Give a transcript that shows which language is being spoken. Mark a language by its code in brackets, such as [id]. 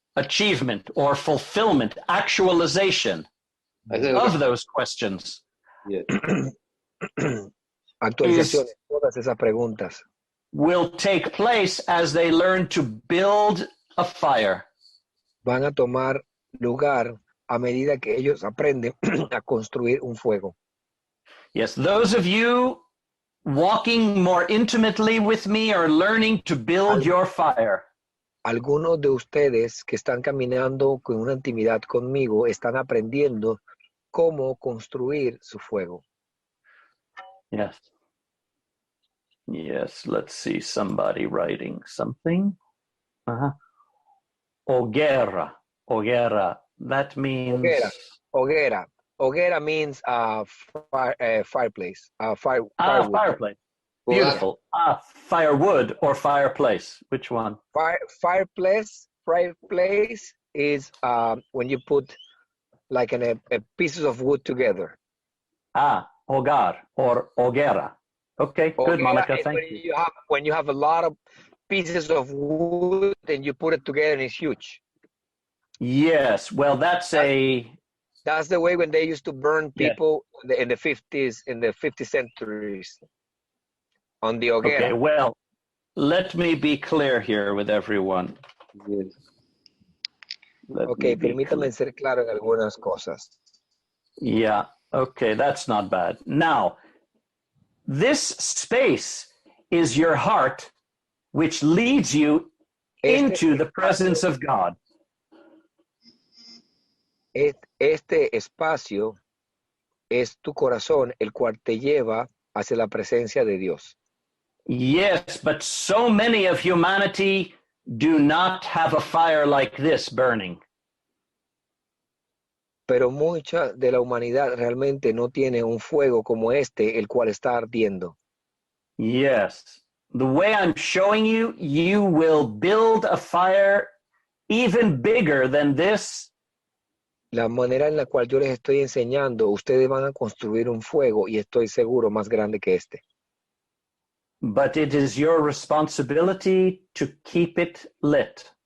[en] Achievement or fulfillment, actualization of those questions. Yes. [es] Actualizaciones, todas esas preguntas. [en] Will take place as they learn to build a fire. [es] Van a tomar lugar a medida que ellos aprenden a construir un fuego. [en] Yes, those of you walking more intimately with me are learning to build your fire. [es] Algunos de ustedes que están caminando con una intimidad conmigo están aprendiendo cómo construir su fuego. [en] Yes. Yes, let's see somebody writing something. Hoguera. That means... Hoguera means fireplace. Firewood. Fireplace. Beautiful. Firewood or fireplace. Which one? Fireplace is when you put like a pieces of wood together. Hogar or hoguera. Okay, good, Monica. Thank you. When you have a lot of pieces of wood and you put it together and it's huge. Yes, well, that's the way when they used to burn people in the 50s, in the 50th centuries on the hoguera. Okay, well, let me be clear here with everyone. Yes. [es] Permítame ser claro en algunas cosas. [en] Yeah, okay, that's not bad. Now, this space is your heart, which leads you into the presence of God. [es] Este espacio es tu corazón, el cual te lleva hacia la presencia de Dios. [en] Yes, but so many of humanity do not have a fire like this burning. [es] Pero mucha de la humanidad realmente no tiene un fuego como este, el cual está ardiendo. [en] Yes. The way I'm showing you, you will build a fire even bigger than this. [es] la manera en la cual yo les estoy enseñando, ustedes van a construir un fuego y estoy seguro más grande que este. [en] But it is your responsibility to keep it lit.